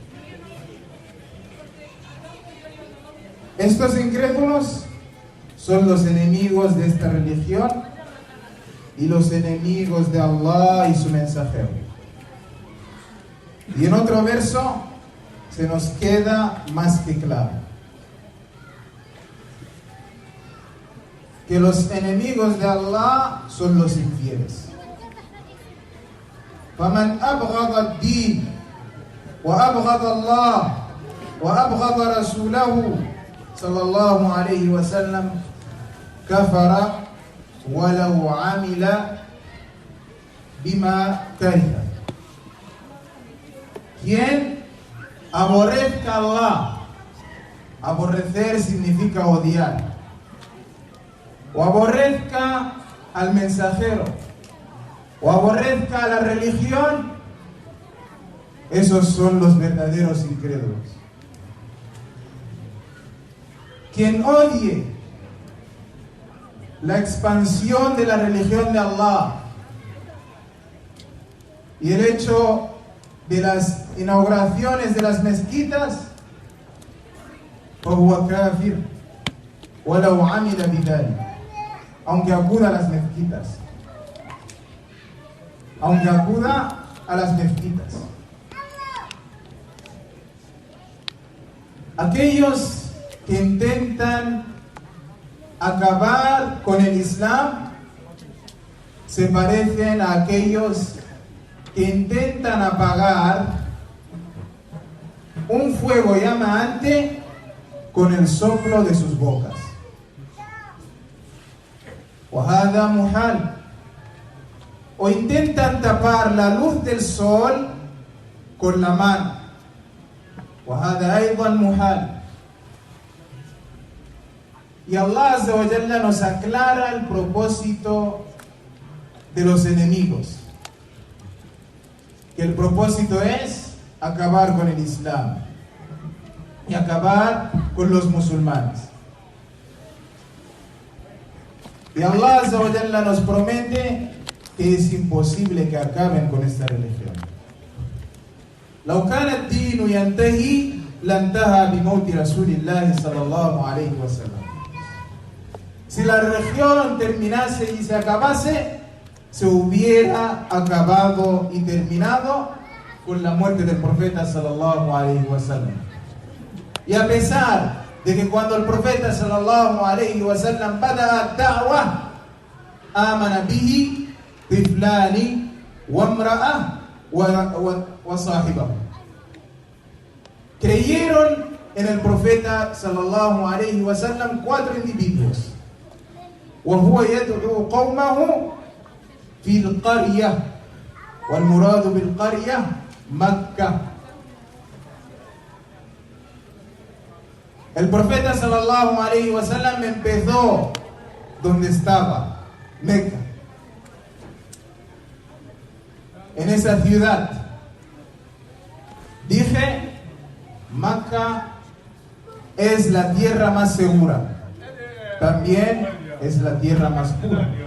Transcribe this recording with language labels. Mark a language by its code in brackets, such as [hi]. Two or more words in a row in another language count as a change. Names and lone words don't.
[es] Estos incrédulos son los enemigos de esta religión y los enemigos de Allah y su mensajero. Y en otro verso se nos queda más que claro que los enemigos de Allah son los infieles. [ar] فَمَنْ أَبْغَضَ الدِّينَ وَأَبْغَضَ اللَّهَ وَأَبْغَضَ رَسُولَهُ صلى الله عليه وسلم كفر ولو عمل بما كره. [es] Quien aborrezca a Allah, aborrecer significa odiar, o aborrezca al mensajero, o aborrezca a la religión, esos son los verdaderos incrédulos. Quien odie la expansión de la religión de Allah y el hecho de las inauguraciones de las mezquitas, [ar] فهو كافر ولو عمل بذلك, [es] aunque acuda a las mezquitas, aunque acuda a las mezquitas. Aquellos que intentan acabar con el Islam se parecen a aquellos que intentan apagar un fuego llameante con el soplo de sus bocas. [ar] وهذا محال. [es] O intentan tapar la luz del sol con la mano. [ar] وهذا أيضا محال. [es] Y [ar] الله عز وجل [es] nos aclara el propósito de los enemigos, que el propósito es acabar con el Islam y acabar con los musulmanes. Y [ar] الله عز وجل [es] nos promete que es imposible que acaben con esta religión. [ar] لو كان الدين ينتهي لانتهى بموت رسول الله صلى الله عليه وسلم. [es] Si la religión terminase y se acabase, se hubiera acabado y terminado con la muerte del profeta [ar] صلى الله عليه وسلم. [es] Y a pesar de que cuando el profeta [ar] صلى الله عليه وسلم بدأ دعوة، آمن به طفلان وامرأة وصاحبه. [es] Creyeron en el profeta [ar] صلى الله عليه وسلم [es] 4 individuos. [ar] وهو يدعو قومه في القرية, والمراد بالقرية مكة. [es] El profeta [ar] صلى الله عليه وسلم [es] empezó donde estaba, Meca, en esa ciudad. Dije, Meca es la tierra más segura, también es la tierra más pura.